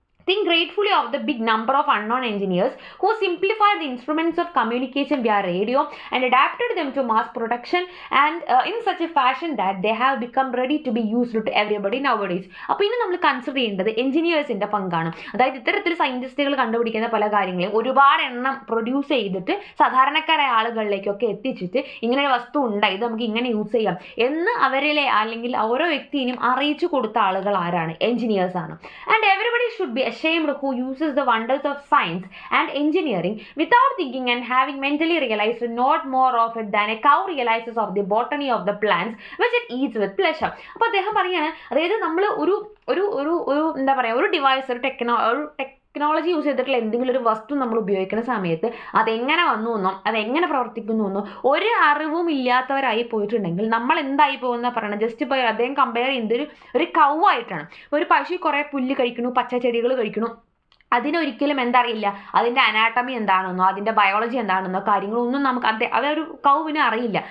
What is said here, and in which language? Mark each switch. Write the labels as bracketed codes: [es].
[en] Think gratefully of the big number of unknown engineers who simplified the instruments of communication via radio and adapted them to mass production and in such a fashion that they have become ready to be used to everybody nowadays. [ml] അപ്പോൾ ഇനി നമ്മൾ consider ചെയ്യേണ്ടത് എഞ്ചിനീയേഴ്സിൻ്റെ പങ്കാണ്. അതായത് ഇത്തരത്തിൽ സയൻറ്റിസ്റ്റുകൾ കണ്ടുപിടിക്കുന്ന പല കാര്യങ്ങളെയും ഒരുപാട് എണ്ണം പ്രൊഡ്യൂസ് ചെയ്തിട്ട് സാധാരണക്കാരായ ആളുകളിലേക്കൊക്കെ എത്തിച്ചിട്ട് ഇങ്ങനെ ഒരു വസ്തു ഉണ്ട്, ഇത് നമുക്ക് ഇങ്ങനെ യൂസ് ചെയ്യാം എന്ന് അവരിലെ അല്ലെങ്കിൽ ഓരോ വ്യക്തിയും അറിയിച്ചു കൊടുത്ത ആളുകൾ ആരാണ്? എഞ്ചിനീയേഴ്സ് ആണ്. [en] And everybody should be ashamed who uses the wonders of science and engineering without thinking and having mentally realized not more of it than a cow realizes of the botany of the plants which it eats with pleasure. [ml] അപ്പോൾ അദ്ദേഹം പറയാണ്, അതായത് നമ്മൾ ഒരു ഒരു ഒരു ഒരു എന്താ പറയുക, ഒരു ഡിവൈസ്, ഒരു ടെക്നോളജി യൂസ് ചെയ്തിട്ടുള്ള എന്തെങ്കിലും ഒരു വസ്തു നമ്മൾ ഉപയോഗിക്കുന്ന സമയത്ത് അതെങ്ങനെ വന്നു എന്നോ അതെങ്ങനെ പ്രവർത്തിക്കുന്നു എന്നോ ഒരു അറിവും ഇല്ലാത്തവരായി പോയിട്ടുണ്ടെങ്കിൽ നമ്മൾ എന്തായി പോകുന്ന പറയണം. ജസ്റ്റ് ഇപ്പോൾ അദ്ദേഹം കമ്പയർ ചെയ്യുന്നത് ഒരു കൗ ആയിട്ടാണ്. ഒരു പശു കുറേ പുല്ല് കഴിക്കണു, പച്ചച്ചെടികൾ കഴിക്കണു, അതിനൊരിക്കലും എന്തറിയില്ല, അതിൻ്റെ അനാട്ടമി എന്താണെന്നോ അതിൻ്റെ ബയോളജി എന്താണെന്നോ കാര്യങ്ങളൊന്നും നമുക്ക് അതൊരു കൗവിന് അറിയില്ല.